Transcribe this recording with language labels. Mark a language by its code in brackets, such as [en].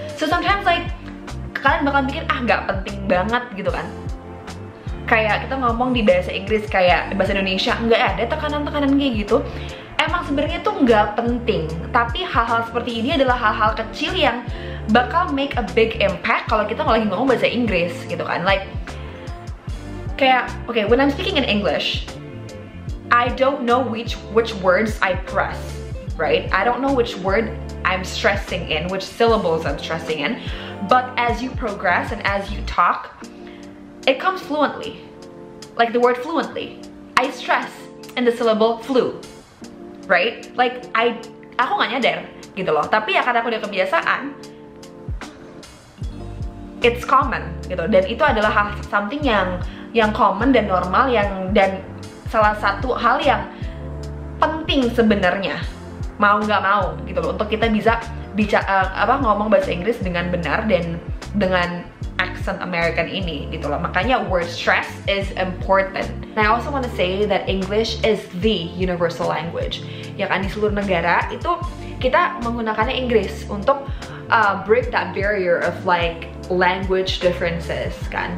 [en] So sometimes like [id] kalian bakal mikir nggak penting banget gitu kan. Kayak kita ngomong di bahasa Inggris kayak bahasa Indonesia nggak ada tekanan-tekanan kayak gitu. Emang sebenarnya tuh nggak penting, tapi hal-hal seperti ini adalah hal-hal kecil yang bakal [en] make a big impact [id] kalau kita lagi ngomong bahasa Inggris gitu kan. [en] Like [id] kayak, [en] okay, when I'm speaking in English, I don't know which words I press, right? I don't know which word I'm stressing in, which syllables I'm stressing in. But as you progress and as you talk, it comes fluently. Like the word fluently. I stress in the syllable flu, right? [id] Like aku nggak nyadar gitu loh. Tapi ya karena aku udah kebiasaan, [en] it's common [id] gitu. Dan itu adalah something yang common dan normal, dan salah satu hal yang penting sebenarnya, mau nggak mau gitu loh, untuk kita bisa ngomong bahasa Inggris dengan benar dan dengan accent American ini gitu loh. Makanya [en] word stress is important. And I also want to say that English is the universal language. [id] Ya kan, di seluruh negara itu kita menggunakannya Inggris untuk [en] break that barrier of like language differences [id] kan.